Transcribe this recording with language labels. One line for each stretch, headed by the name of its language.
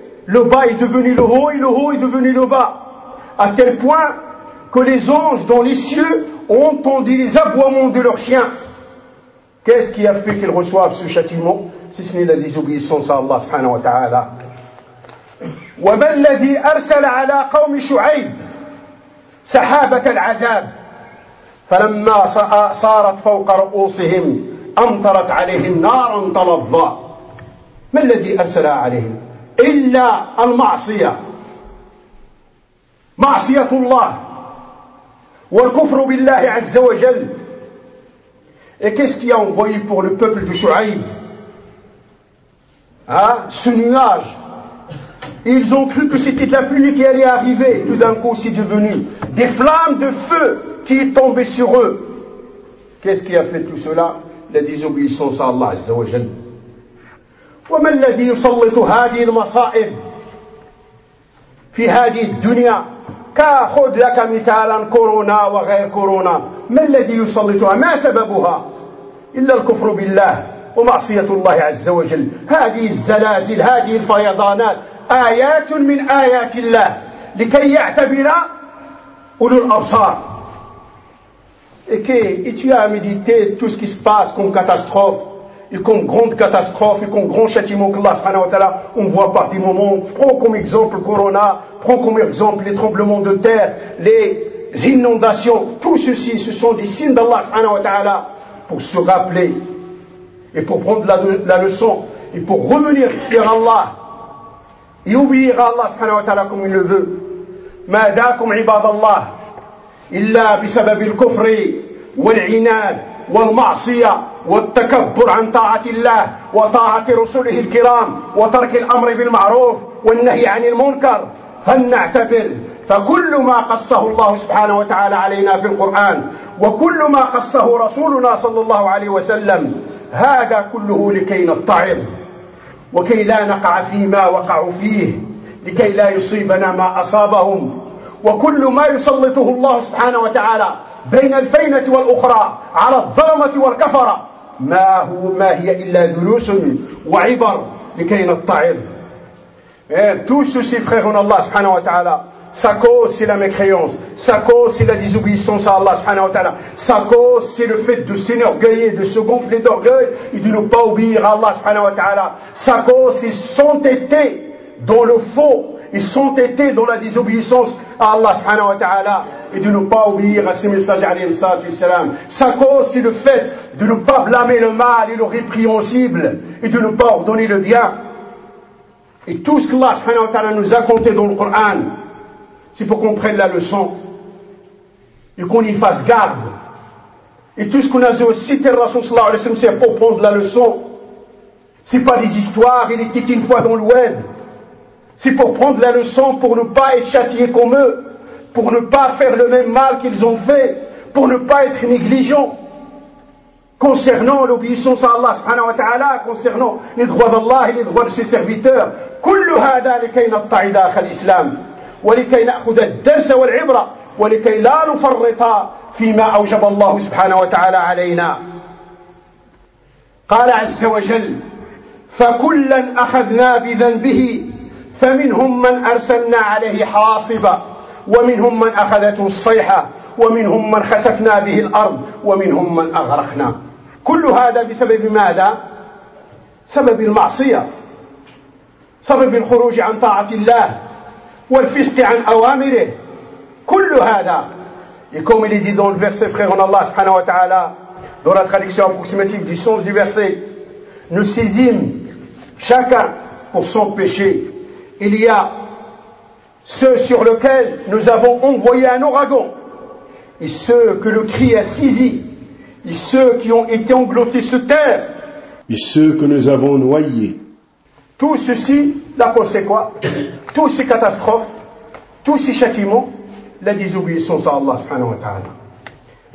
French: Le bas est devenu le haut et le haut est devenu le bas, à tel point que les anges dans les cieux ont entendu les aboiements de leurs chiens. Qu'est-ce qui a fait qu'ils reçoivent ce châtiment, si ce n'est la désobéissance à Allah subhanahu wa ta'ala?
Arabic: وما الذي أرسل على قوم شعيب سحابة العذاب فلما صارت فوق رؤوسهم أمطرت عليهم نارا تلظى. ما الذي أرسل عليهم إلا المعصية، معصية الله والكفر بالله عز وجل.
French: Et qu'est-ce qui a envoyé pour le peuple de Shu'aïb ce nuage? Ils ont cru que c'était de la pluie qui allait arriver. Tout d'un coup, c'est devenu des flammes de feu qui est tombée sur eux. Qu'est-ce qui a fait tout cela? La désobéissance à Allah Azza wa Jal.
Arabic: وَمَا الَّذِي يُسَلِّطُ هَذِي الْمَصَائِبِ فِي هَذِي الدُّنْيَا كَأَخُدْ لَكَ مِثَالًا كُرُونَا وَغَيْرْ كُرُونَا. ما الذي يسلطها؟ ما سببها؟ إلا الكفر بالله ومعصية الله عز وجل. هذه الزلازل، هذه الفيضانات آيات من آيات الله لكي يعتبر أولو الأبصار.
French: Et tu as médité tout ce qui se passe comme catastrophe et comme grande catastrophe et comme grand châtiment que Allah subhanahu wa ta'ala envoie par des moments. Prends comme exemple Corona, prends comme exemple les tremblements de terre, les inondations, tout ceci, ce sont des signes d'Allah subhanahu wa ta'ala pour se rappeler et pour prendre la leçon et pour revenir vers Allah et oublier Allah subhanahu wa ta'ala comme il le veut.
Arabic: Ma da'akum ibad Allah illa bisabab al-kufri wal-inad wal-ma'asiyah والتكبر عن طاعة الله وطاعة رسله الكرام وترك الأمر بالمعروف والنهي عن المنكر. فلنعتبر فكل ما قصه الله سبحانه وتعالى علينا في القرآن وكل ما قصه رسولنا صلى الله عليه وسلم هذا كله لكي نتعظ وكي لا نقع فيما وقعوا فيه، لكي لا يصيبنا ما أصابهم. وكل ما يسلطه الله سبحانه وتعالى بين الفينة والأخرى على الظلمة والكفرة ما هي إلا دروس وعبر لكي نتعظ.
French: Et tout ceci, frère en Allah subhanahu wa ta'ala, Sa cause, c'est la mécréance. Sa cause, c'est la désobéissance à Allah subhanahu wa ta'ala. Sa cause, c'est le fait de s'enorgueillir, de se gonfler d'orgueil et de ne pas obéir à Allah subhanahu wa ta'ala. Sa cause, c'est s'entêter dans le faux et s'entêter dans la désobéissance à Allah subhanahu wa ta'ala et de ne pas obéir à ses messagers alayhi salatu wa salam. Sa cause, c'est le fait de ne pas blâmer le mal et le répréhensible et de ne pas ordonner le bien. Et tout ce que Allah subhanahu wa ta'ala nous a conté dans le Coran, c'est pour qu'on prenne la leçon et qu'on y fasse garde. Et tout ce qu'on a cité le Rasoul sallallahu alayhi wa sallam, c'est pour prendre la leçon. C'est pas des histoires, il était une fois dans le web. C'est pour prendre la leçon, pour ne pas être châtié comme eux, pour ne pas faire le même mal qu'ils ont fait, pour ne pas être négligent concernant l'obéissance à Allah subhanahu wa ta'ala, concernant les droits d'Allah et les droits de ses serviteurs.
Arabic: Kullu hada likayna ta'ida akhal islam. ولكي نأخذ الدرس والعبرة ولكي لا نفرط فيما أوجب الله سبحانه وتعالى علينا. قال عز وجل فكلا أخذنا بذنبه فمنهم من أرسلنا عليه حاصبا ومنهم من أخذته الصيحة ومنهم من خسفنا به الأرض ومنهم من أغرقنا. كل هذا بسبب ماذا؟ سبب المعصية، سبب الخروج عن طاعة الله والفسق عن أوامره. كل هذا يكون اللي دي دون الفرسي فخيرون الله سبحانه وتعالى دون الترادكسيون أبوكسيماتيك دي سونس دي فرسي نسيزيم شاكر
French: pour son péché. Il y a ceux sur lesquels nous avons envoyé un ouragan et ceux que le cri a saisi et ceux qui ont été engloutis sous terre et ceux que nous avons noyés. Tout ceci, la cause c'est quoi? Tous ces catastrophes, tous ces châtiments, la désobéissance à Allah subhanahu wa ta'ala.